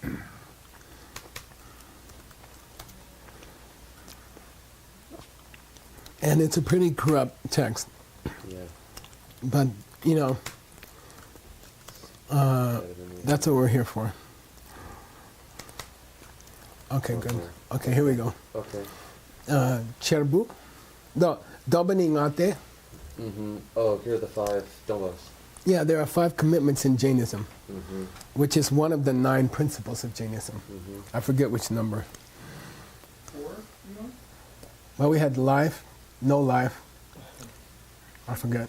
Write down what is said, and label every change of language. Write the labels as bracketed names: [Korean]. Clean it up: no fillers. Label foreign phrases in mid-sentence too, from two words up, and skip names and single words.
[English] And it's a pretty corrupt text. Yeah. But, that's what we're here for. Okay, good. Okay, here we go. Okay. [Tibetan] Cherbu. Dobani ngate. [English] Mm-hmm. Oh, here are the 5 dombas. Yeah, there are 5 commitments in Jainism, Mm-hmm. which is one of the 9 principles of Jainism. Mm-hmm. I forget which number. Well, we had life, no life. I forget.